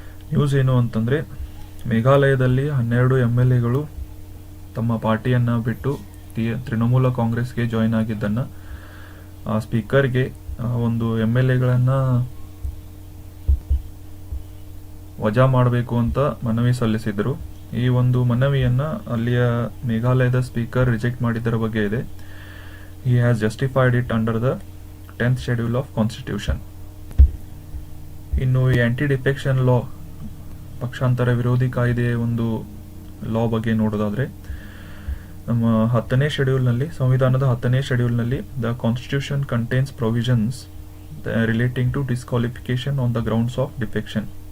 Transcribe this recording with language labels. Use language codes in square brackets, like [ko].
[kn] News ಏನು ಅಂತಂದ್ರೆ, ಮೇಘಾಲಯದಲ್ಲಿ 12 MLAಗಳು ತಮ್ಮ ಪಾರ್ಟಿಯನ್ನ ಬಿಟ್ಟು ತೃಣಮೂಲ ಕಾಂಗ್ರೆಸ್ಗೆ ಜಾಯಿನ್ ಆಗಿದ್ದನ್ನ ಆ ಸ್ಪೀಕರ್ಗೆ ಒಂದು MLAಗಳನ್ನ ವಜಾ ಮಾಡಬೇಕು ಅಂತ ಮನವಿ ಸಲ್ಲಿಸಿದ್ರು. ಈ ಒಂದು ಮನವಿಯನ್ನ ಅಲ್ಲಿಯ ಮೇಘಾಲಯದ ಸ್ಪೀಕರ್ ರಿಜೆಕ್ಟ್ ಮಾಡಿದ್ದರ ಬಗ್ಗೆ ಇದೆ. [en] He has justified it under the 10th schedule of constitution. [kn] ಇನ್ನು ಈ ಆಂಟಿ ಡಿಫೆಕ್ಷನ್ ಲಾ, ಪಕ್ಷಾಂತರ ವಿರೋಧಿ ಕಾಯ್ದೆಯ ಒಂದು ಲಾ ಬಗ್ಗೆ ನೋಡೋದಾದ್ರೆ, ನಮ್ಮ 10ನೇ ಶೆಡ್ಯೂಲ್ನಲ್ಲಿ, ಸಂವಿಧಾನದ 10ನೇ ಶೆಡ್ಯೂಲ್ನಲ್ಲಿ [en] The constitution contains provisions relating to disqualification on the grounds of defection.